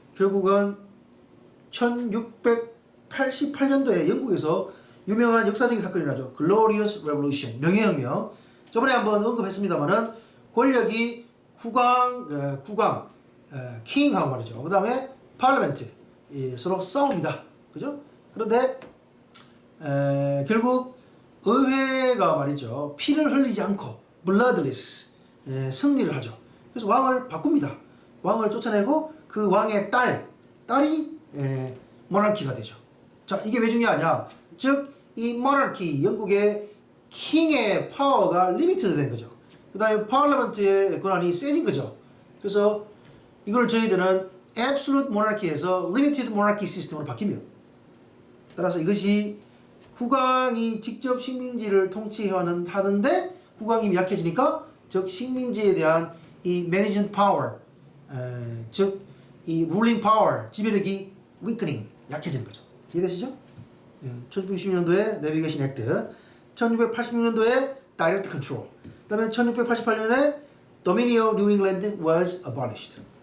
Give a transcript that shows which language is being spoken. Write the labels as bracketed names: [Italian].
[Korean] 결국은 1688년도에 영국에서 유명한 역사적인 사건이 나죠. [English] Glorious Revolution, 명예혁명. [Korean] 저번에 한번 언급했습니다만은 권력이 국왕, 킹하고 말이죠. 그 다음에 파르멘트, 서로 싸웁니다. 그죠? 그런데 결국 의회가 말이죠. 피를 흘리지 않고 bloodless 승리를 하죠. 그래서 왕을 바꿉니다. 왕을 쫓아내고 그 왕의 딸이 모나키가 되죠. 자, 이게 왜 중요하냐? 즉, 이 모나키, 영국의 킹의 파워가 리미티드 된 거죠. 그 다음에 파르먼트의 권한이 세진 거죠. 그래서 이걸 저희들은 [English] absolute monarchy [Korean] 에서 [English] limited monarchy [Korean] 시스템으로 바뀝니다. 따라서 이것이 국왕이 직접 식민지를 통치하는데 국왕이 약해지니까 즉 식민지에 대한 이 [English] management power, [Korean] 즉 이 [English] ruling power, [Korean] 지배력이 weakening, 약해지는 거죠. 이해되시죠? [English] 1660년도에 내비게이션 액트, 1686년도에 direct control, 그 다음에 1688년에 Dominion of New England was abolished.